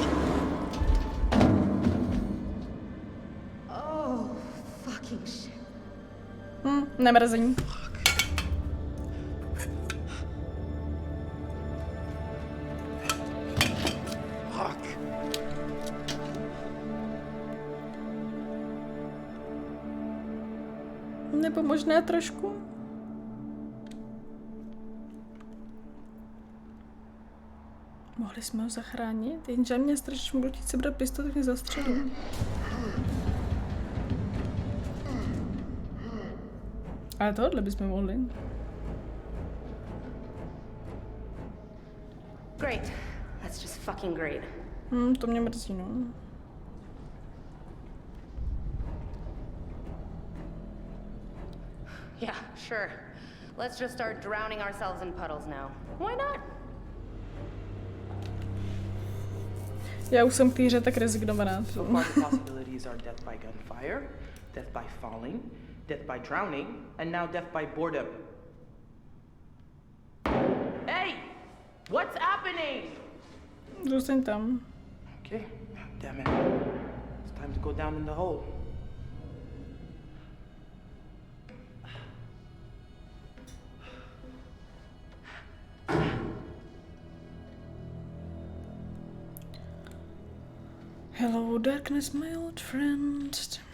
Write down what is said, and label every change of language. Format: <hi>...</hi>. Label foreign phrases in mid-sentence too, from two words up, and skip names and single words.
<en>Oh, fucking shit.</en> <cs>Nemrzení.</cs> <en>Fuck!</en> <cs>Nebo možná trošku. Mohli jsme ho zachránit, jenže mě strašně budu chtít sebrat pistol, tak mě zastřelil. Ale tohle bychom mohli.</cs> <en>Great. That's just fucking great.</en> <cs>To mě mrzí, no.</cs> <en>Yeah, sure. Let's just start drowning ourselves in puddles now. Why not?</en> <cs>Já už jsem k té hře tak rezignovaná.</cs> <en>So far the possibilities are death by gunfire, death by falling, death by drowning, and now death by boredom. Hey! What's happening?</en> <cs>Zůstaň tam.</cs> <en>Okay, damn it. It's time to go down in the hole. Hello darkness, my old friend.</en>